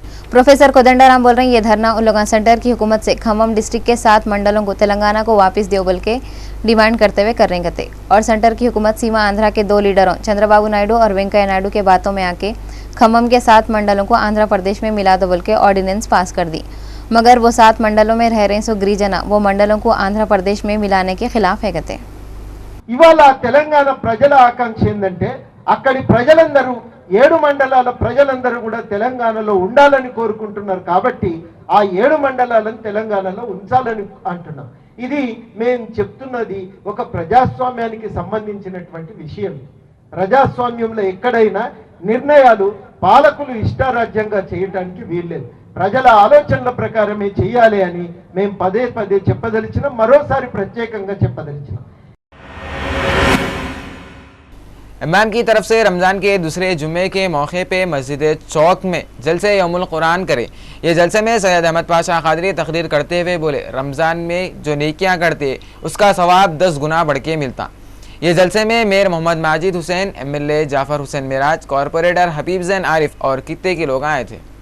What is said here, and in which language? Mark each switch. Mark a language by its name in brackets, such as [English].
[Hindi] Professor Kodandaram बोल रहे हैं, ये धरना उन लोगों सेंटर की हुकूमत से खम्मम डिस्ट्रिक्ट के 7 मंडलों को तेलंगाना को वापस दो बोल के डिमांड करते हुए कर रहे कहते और सेंटर की हुकूमत सीमा आंध्रा के 2 लीडरों चंद्रबाबू नायडू और वेंकैया नायडू के बातों में आके खम्मम के 7 मंडलों को आंध्र प्रदेश में मिला दो बोल के ऑर्डिनेंस पास कर दी, मगर वो 7 मंडलों में रह रहे सो गिरिजना वो मंडलों को आंध्र प्रदेश में मिलाने के खिलाफ है कहते। [Telugu] ఇవాళ తెలంగాణ ప్రజల ఆకాంక్ష ఏందంటే అక్కడి ప్రజలందరూ 7 మండలాల ప్రజలందరూ కూడా తెలంగాణలో ఉండాలని కోరుకుంటున్నారు కాబట్టి ఆ 7 మండలాలను తెలంగాణలో ఉంచాలని అంటున్నాం। ఇది మేము చెప్తున్నది ఒక ప్రజాస్వామ్యానికి సంబంధించినటువంటి విషయం। ప్రజాస్వామ్యంలో ఎక్కడైనా నిర్ణయాలు పాలకులు ఇష్టారాజ్యంగా చేయడానికి వీల్లేదు, ప్రజల ఆలోచనల ప్రకారమే చేయాలి అని మేము పదే పదే చెప్పదలిచినాం, మరోసారి ప్రత్యేకంగా చెప్పదలిచినాం। [Hindi] इमाम की तरफ से रमज़ान के दूसरे जुम्मे के मौके पे मस्जिद चौक में जलसे यौमुल कुरान करे। ये जलसे में सैयद अहमद पाशा कादरी तकरीर करते हुए बोले, रमज़ान में जो नेकियां करते उसका सवाब 10 गुना बढ़ के मिलता। ये जलसे में mayor Mohammad Majid Hussain, MLA Jafar Hussain Miraj, corporator हबीब जैन आरिफ और कित्ते के लोग आए थे।